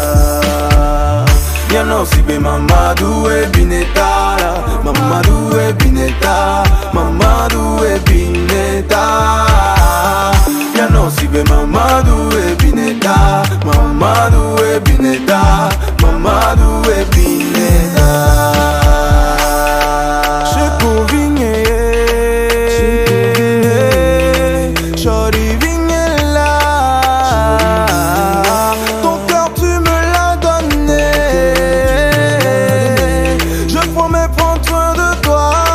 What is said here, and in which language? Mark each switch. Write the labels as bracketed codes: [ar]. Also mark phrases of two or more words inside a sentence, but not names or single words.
[ff] Yano sibe Mamadou e bineta. Mamadou e bineta. Mamadou e bineta. Yano sibe Mamadou e bineta. Mamadou e bineta. Mamadou e bineta. [fr] Chez Kovigné, Charlie Vigné là. Ton cœur tu me l'as donné. Je promets prendre soin de toi.